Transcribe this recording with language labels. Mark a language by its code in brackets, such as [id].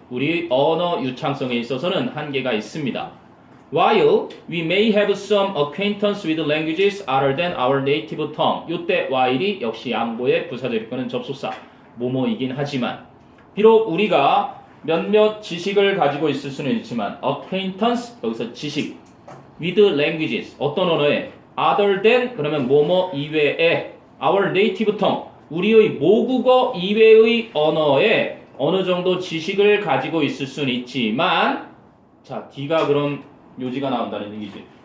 [ko] 우리 언어 유창성에 있어서는 한계가 있습니다. [en] While we may have some acquaintance with languages other than our native tongue. [ko] 이때 while이 역시 양보의 부사절 거는 접속사. 뭐뭐이긴 하지만 비록 우리가 몇몇 지식을 가지고 있을 수는 있지만 acquaintance 여기서 지식 with languages 어떤 언어에 other than 그러면 뭐뭐 이외에 [en] our native tongue [ko] 우리의 모국어 이외의 언어에 어느 정도 지식을 가지고 있을 수는 있지만 자 D가 그럼 요지가 나온다는 얘기지.